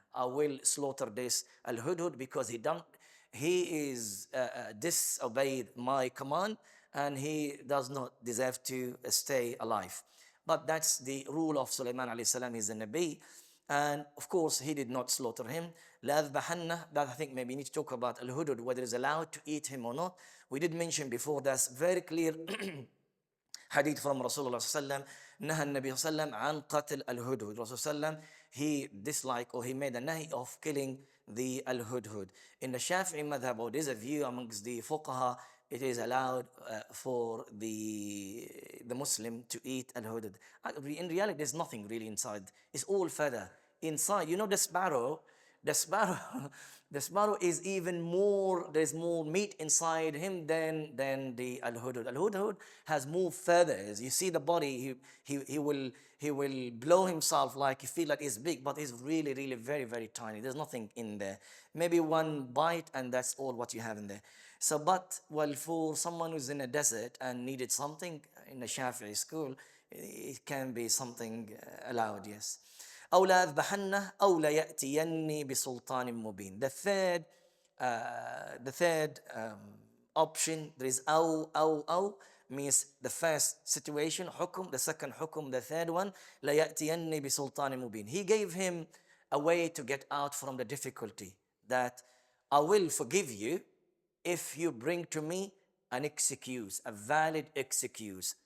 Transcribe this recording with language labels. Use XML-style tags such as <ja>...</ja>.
<en>I will slaughter this al-hudhud, because he is disobeyed my command, and he does not deserve to stay alive. But that's the rule of Sulaiman alayhi salam. He's a Nabi. And of course, he did not slaughter him.</en> <ar>لَأَذْبَحَنَّ.</ar> <en>That I think maybe you need to talk about al-hudhud, whether it's allowed to eat him or not. We did mention before, that's very clear hadith from Rasulullah sallallahu alaihi wasallam.</en> <ar>نهى النبي صلى الله عليه وسلم عن قتل الهدهد.</ar> <en>Rasulullah, he disliked, or he made a nahi of killing the al-hudhud. In the Shafi'i madhab, or there's a view amongst the fuqaha, it is allowed for the Muslim to eat al-hudhud. In reality, there's nothing really inside. It's all feather. Inside, you know, the sparrow, the sparrow is even more, there's more meat inside him than the al-hudhud. Al-hudhud has more feathers. You see the body, he will blow himself like you feel like he's big, but he's really, really very, very tiny. There's nothing in there. Maybe one bite and that's all what you have in there. So, but, well, for someone who's in a desert and needed something in the Shafi'i school, it can be something allowed, yes.</en> <ar>أو لا أذبحنه أو لا يأتيني بسلطان مبين.</ar> <en>The third option, there is أو means the first situation, hukum, the second hukum, the third one,</en> <ar>لا يأتيني بسلطان مبين.</ar> <en>He gave him a way to get out from the difficulty, that I will forgive you if you bring to me an excuse, a valid excuse.</en>